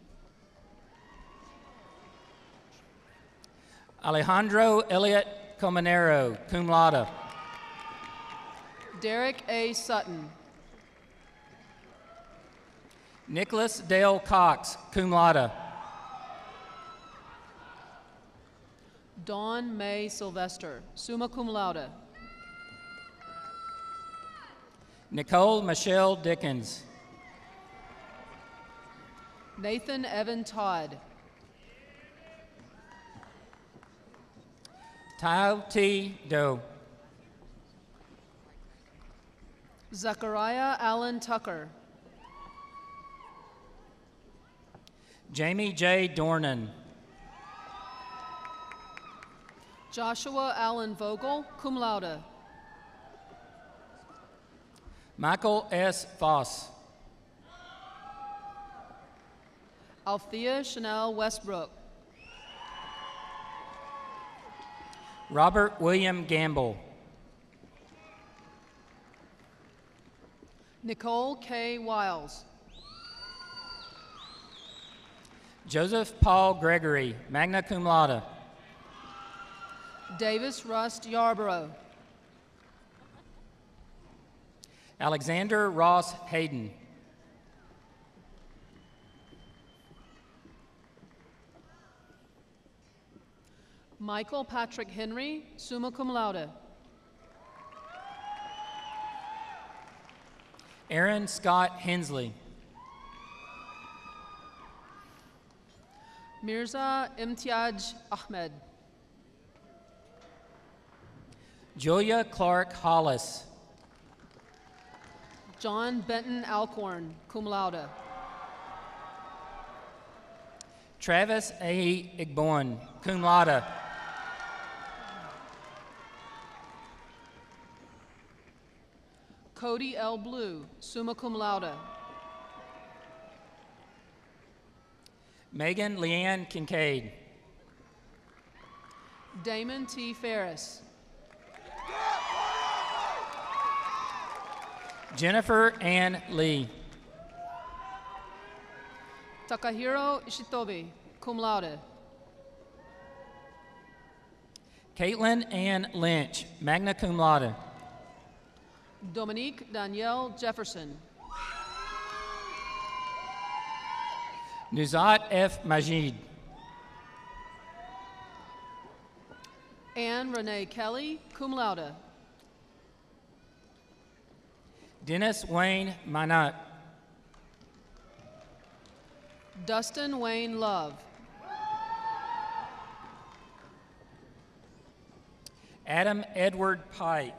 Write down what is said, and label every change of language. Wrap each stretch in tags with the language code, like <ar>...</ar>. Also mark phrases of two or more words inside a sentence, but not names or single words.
<en>Alejandro Elliott Comanero,</en> <la>cum laude.</la> <en>Derek A. Sutton. Nicholas Dale Cox,</en> <la>cum laude.</la> <en>Dawn May Sylvester,</en> <la>summa cum laude.</la> <en>Nicole Michelle Dickens. Nathan Evan Todd. Tao T. Doe. Zachariah Allen Tucker. Jamie J. Dornan. Joshua Allen Vogel,</en> <la>cum laude.</la> <en>Michael S. Foss. Althea Chanel Westbrook. Robert William Gamble. Nicole K. Wiles. Joseph Paul Gregory,</en> <la>magna cum laude.</la> <en>Davis Rust Yarborough. Alexander Ross Hayden. Michael Patrick Henry,</en> <la>summa cum laude.</la> <en>Aaron Scott Hensley. Mirza Imtiaz Ahmed. Julia Clark Hollis. John Benton Alcorn,</en> <la>cum laude.</la> <en>Travis A. Igborn,</en> <la>cum laude.</la> <en>Cody L. Blue,</en> <la>summa cum laude.</la> <en>Megan Leanne Kincaid. Damon T. Ferris. Jennifer Ann Lee. Takahiro Ishitobi,</en> <la>cum laude.</la> <en>Caitlin Ann Lynch,</en> <la>magna cum laude.</la> <en>Dominique Danielle Jefferson. Nuzat F. Majid. Anne Renee Kelly,</en> <la>cum laude.</la> <en>Dennis Wayne Minot. Dustin Wayne Love. Adam Edward Pike.</en>